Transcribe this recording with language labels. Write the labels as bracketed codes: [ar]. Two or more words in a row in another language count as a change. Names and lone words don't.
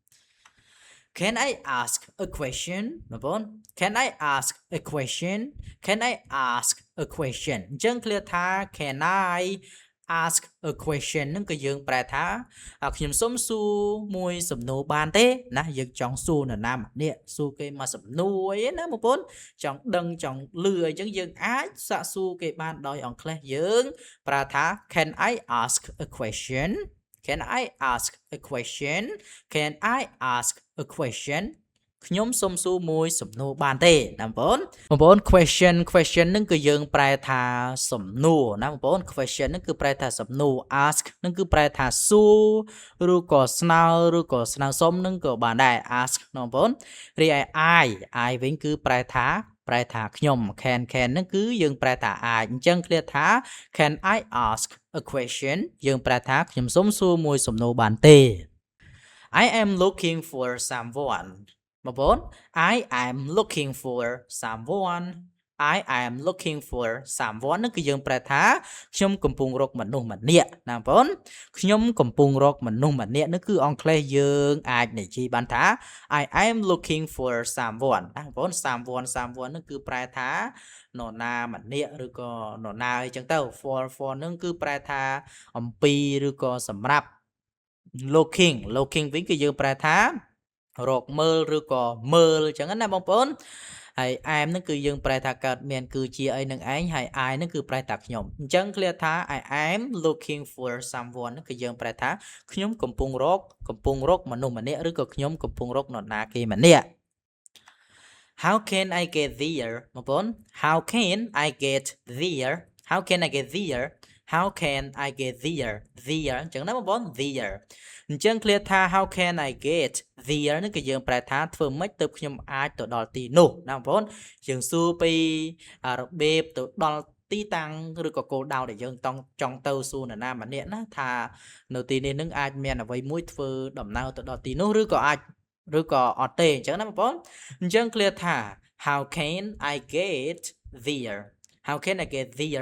[en] Can I ask a question [km] បងប្អូន [en] Can I ask a question [km] អញ្ចឹង clear ថា [en] Can I ask a question [km] នឹងគឺយើងប្រែថាខ្ញុំសូមសួរមួយសំណួរបានទេណាយើងចង់សួរនរណាម្នាក់សួរគេមកសំណួរអីណាបងប្អូនចង់ដឹងចង់លឺអីចឹងយើងអាចសាកសួរគេបានដោយអង់គ្លេសយើងប្រើថា [en] Can I ask a question Can I ask a question [km] ខ្ញុំសូមសួរមួយសំណួរបានទេណាបងប្អូន question នឹងគឺយើងប្រែថាសំណួរណាបងប្អូន question នឹងគឺប្រែថាសំណួរ ask នឹងគឺប្រែថាសួរឬក៏ស្នើឬក៏ស្នើសុំនឹងក៏បានដែរ ask ណាបងប្អូនរីឯ I វិញគឺប្រែថាខ្ញុំ can នឹងគឺយើងប្រែថាអាចអញ្ចឹង clear ថា [en] Can I ask a question [km] យើងប្រែថាខ្ញុំសូមសួរមួយសំណួរបានទេ [en] I am looking for someone [km] បងប្អូន [en] I am looking for someone [km] នឹងគឺយើងប្រែថាខ្ញុំកំពុងរកមនុស្សម្នាក់ណាបងប្អូនខ្ញុំកំពុងរកមនុស្សម្នាក់នេះគឺអង់គ្លេសយើងអាចនិយាយបានថា [en] I am looking for someone [km] ណាបងប្អូន someone នឹងគឺប្រែថានរណាម្នាក់ឬក៏នរណាអីចឹងទៅ for នឹង គឺប្រែថាអំពីឬក៏សម្រាប់ looking វិញគឺយើងប្រែថារកមើលឬក៏មើលអញ្ចឹងណាបងប្អូនហើយ am នឹងគឺយើងប្រែថាកើតមានគឺជាអីនឹងឯងហើយ I នឹងគឺប្រែថាខ្ញុំអញ្ចឹង clear ថា [en] I am looking for someone [km] គឺយើងប្រែថាខ្ញុំកំពុងរកមនុស្សម្នាក់ឬក៏ខ្ញុំកំពុងរកនរណាគេម្នាក់ [en] How can I get there [km] បងប្អូន [en] How can I get how can I get there how can I get there there [km] អញ្ចឹងណាបងប្អូន there អញ្ចឹង clear ថា [en] how can I get there [km] នឹងគឺយើងប្រែថាធ្វើម៉េចទៅខ្ញុំអាចទៅដល់ទីនោះ ណាបងប្អូនយើងសួរពីរបៀបទៅដល់ទីតាំងឬក៏គោលដៅដែលយើងចង់ទៅសួរនរណាម្នាក់ណាថានៅទីនេះនឹងអាចមានអ្វីមួយធ្វើ ដំណើរទៅដល់ទីនោះឬក៏អត់ទេអញ្ចឹងណាបងប្អូនអញ្ចឹង clear ថា [en] how can I get there how can I get there